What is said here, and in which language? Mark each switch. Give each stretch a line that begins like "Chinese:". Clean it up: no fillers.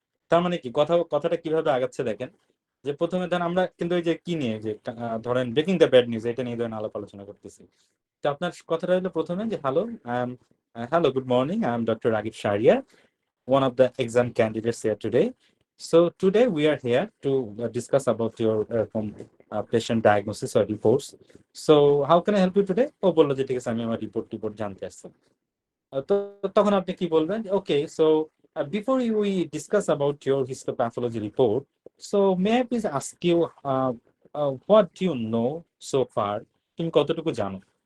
Bangla: তার মানে কি কথাটা কিভাবে আগাচ্ছে দেখেন, যে প্রথমে ধরেন আমরা কিন্তু ওই যে কি নিয়ে যে ধরেন ব্রেকিং দ্য ব্যাড নিউজ এটা নিয়ে ধরেন আলাপ আলোচনা করতেছি। তো আপনার কথাটা হলো প্রথমে যে
English: Hello good morning, I am doctor Ragib Shahriar, one of the exam candidates here today. So today we are here to discuss about your patient diagnosis or reports. So how can I help you today?
Bangla: ও বললো যে ঠিক আছে আমি আমার report জানতে আসছি। তো তখন আপনি কি বলবেন?
English: Okay, so before we discuss about your histopathology report, so may I please ask you what do you know so far?
Bangla: তুমি কতটুকু জানো?